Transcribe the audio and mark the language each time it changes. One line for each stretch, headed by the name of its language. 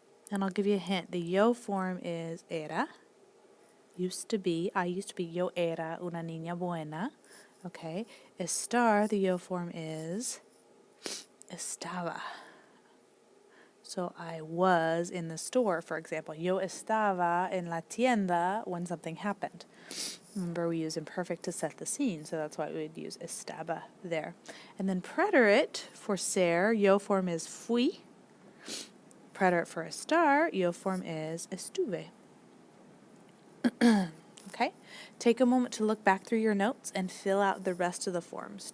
English: And I'll give you a hint. The yo form is era, used to be. I used to be, yo era una niña buena. Okay. Estar, the yo form is estaba. So I was in the store, for example.
Spanish: Yo estaba en la tienda when something happened.
English: Remember, we use imperfect to set the scene, so that's why we would use estaba there. And then preterite for ser, yo form is fui. Preterite for estar, yo form is estuve. Okay? Take a moment to look back through your notes and fill out the rest of the forms.